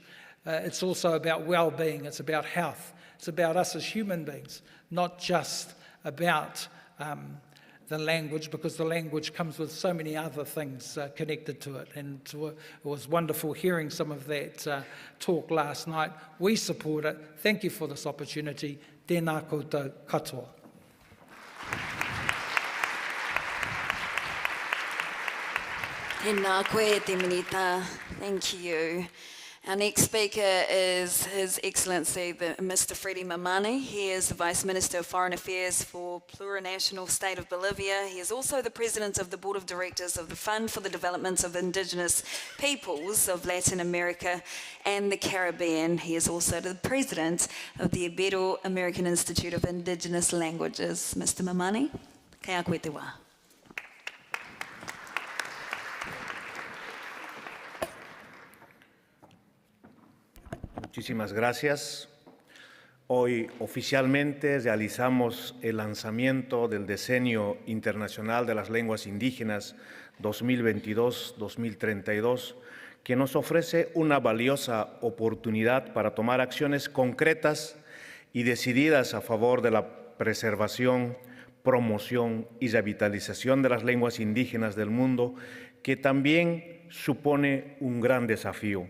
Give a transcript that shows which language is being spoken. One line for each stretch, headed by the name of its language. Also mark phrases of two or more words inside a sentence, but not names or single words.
English: It's also about well-being, it's about health, it's about us as human beings, not just about the language, because the language comes with so many other things connected to it. And it was wonderful hearing some of that talk last night. We support it. Thank you for this opportunity.
Māori: Tēnā koutou katoa. Tēnā koe te minita.
English: Thank you. Our next speaker is His Excellency Mr. Freddie Mamani. He is the Vice Minister of Foreign Affairs for Plurinational State of Bolivia. He is also the President of the Board of Directors of the Fund for the Development of Indigenous Peoples of Latin America and the Caribbean. He is also the President of the Ibero-American Institute of Indigenous Languages. Mr.
Māori: Mamani, kia koe te wā.
Spanish: Muchísimas gracias. Hoy oficialmente realizamos el lanzamiento del Decenio Internacional de las Lenguas Indígenas 2022-2032, que nos ofrece una valiosa oportunidad para tomar acciones concretas y decididas a favor de la preservación, promoción y revitalización de las lenguas indígenas del mundo, que también supone un gran desafío.